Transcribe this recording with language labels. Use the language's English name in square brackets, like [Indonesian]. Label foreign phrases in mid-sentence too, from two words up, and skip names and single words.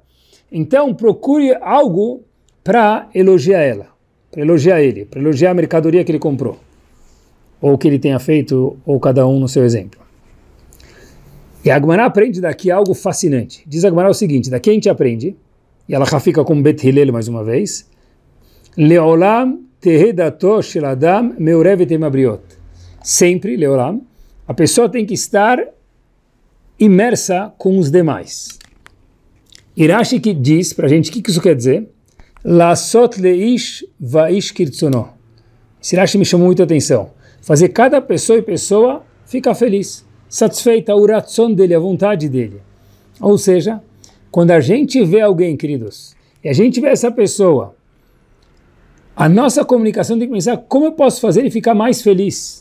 [Portuguese] Então procure algo para elogiar ela, para elogiar ele, para elogiar a mercadoria que ele comprou. Ou que ele tenha feito, ou cada um no seu exemplo. E a Gemara aprende daqui algo fascinante. Diz a Gemara o seguinte, daqui a gente aprende, e ela já fica com Beit Hillel mais uma vez, [Hebrew] לעולם תהא דעתו של אדם מעורבת עם הבריות. [Portuguese] Sempre, Leolam, a pessoa tem que estar imersa com os demais. Irashi que diz para a gente, o que isso quer dizer? [Hebrew] לעשות לאיש ואיש כרצונו. [Portuguese] Esse Irashi me chamou muita atenção. Fazer cada pessoa e pessoa ficar feliz, satisfeita, o ratzon dele, a vontade dele. Ou seja, quando a gente vê alguém, queridos, e a gente vê essa pessoa, a nossa comunicação tem que pensar como eu posso fazer ele ficar mais feliz.